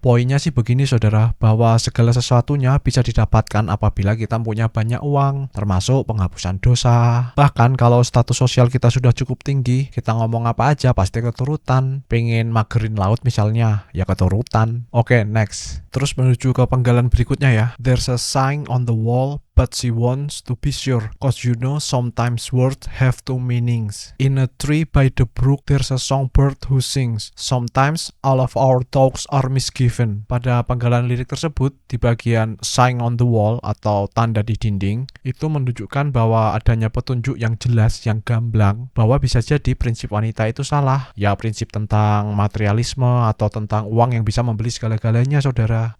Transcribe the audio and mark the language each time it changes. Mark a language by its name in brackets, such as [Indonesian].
[Indonesian] Poinnya sih begini saudara, bahwa segala sesuatunya bisa didapatkan apabila kita punya banyak uang, termasuk penghapusan dosa. Bahkan kalau status sosial kita sudah cukup tinggi, kita ngomong apa aja pasti keturutan. Pengen magerin laut misalnya, ya keturutan. Oke, next. Terus menuju ke penggalan berikutnya ya. [English] There's a sign on the wall, but she wants to be sure, cause you know sometimes words have two meanings. In a tree by the brook there's a songbird who sings. Sometimes all of our thoughts are misgiven. [Indonesian] Pada penggalan lirik tersebut, di bagian [English] sign on the wall [Indonesian] atau tanda di dinding, itu menunjukkan bahwa adanya petunjuk yang jelas, yang gamblang, bahwa bisa jadi prinsip wanita itu salah. Ya prinsip tentang materialisme atau tentang uang yang bisa membeli segala-galanya saudara.